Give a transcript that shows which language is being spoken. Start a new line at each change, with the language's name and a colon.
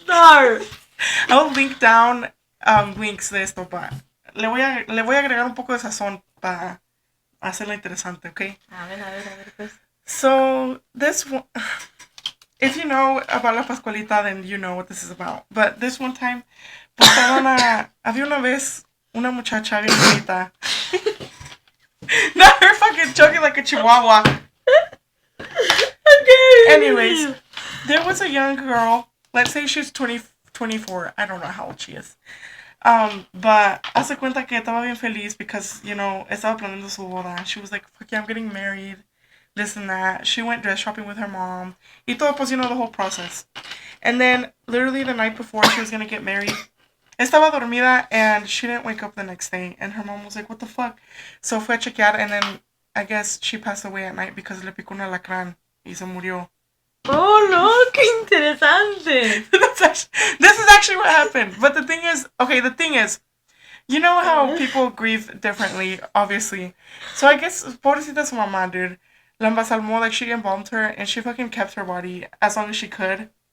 English: no. I will link down links
Spanish: de esto, but le voy a agregar un poco de sazón para hacerla interesante, okay? A ver, pues.
English: So, this one, if you know about La Pascualita, then you know what this is about. But this one time,
Spanish: había una vez una muchacha bien bonita.
English: Not her fucking choking like a chihuahua. Okay. Anyways, there was a young girl, let's say she's 24, I don't know how old she is.
Spanish: But hace cuenta que estaba bien feliz
English: because, you know,
Spanish: estaba planeando su boda.
English: She was like, fuck yeah, I'm getting married, this and that. She went dress shopping with her mom.
Spanish: Y todo, pues,
English: you know, the whole process. And then, literally the night before she was gonna get married,
Spanish: estaba dormida
English: and she didn't wake up the next day. And her mom was like, what the fuck? So
Spanish: fue a chequear
English: and then I guess she passed away at night because
Spanish: le picó un alacrán y se murió. Oh no, qué interesante.
English: This is actually what happened. But the thing is, you know how people grieve differently, obviously. So I guess,
Spanish: pobrecita su mamá,
English: dude.
Spanish: La embalsamó,
English: like, she embalmed her, and she fucking kept her body as long as she could.